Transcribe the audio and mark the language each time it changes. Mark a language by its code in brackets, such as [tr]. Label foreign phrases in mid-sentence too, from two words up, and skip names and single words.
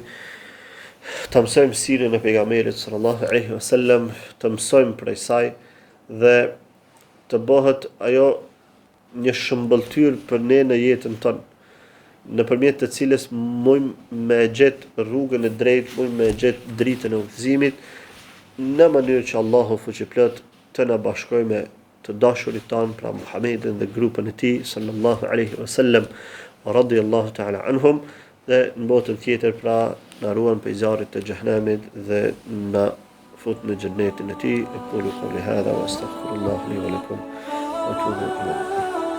[sq] të mësojmë sirën e pejgamberit [ar] صلى الله عليه وسلم, [sq] të mësojmë prej saj dhe të bëhet ajo një shëmbëltyr për ne në jetën tonë, nëpërmjet të cilës mujmë me gjetë rrugën e drejtë, mujmë me gjetë dritën e udhëzimit, në mënyrë që Allahu fuqiplot të na bashkojë me të dashurit tanë, pra Muhammedin dhe grupën e tij [ar] صلى الله عليه وسلم رضي الله تعالى عنهم, [sq] dhe në botën tjetër pra na ruan prej zjarrit të xhehenamit dhe na fut në xhennetin e tij. [ar] أقول قولي هذا وأستغفر الله لي ولكم وأتوب إليه.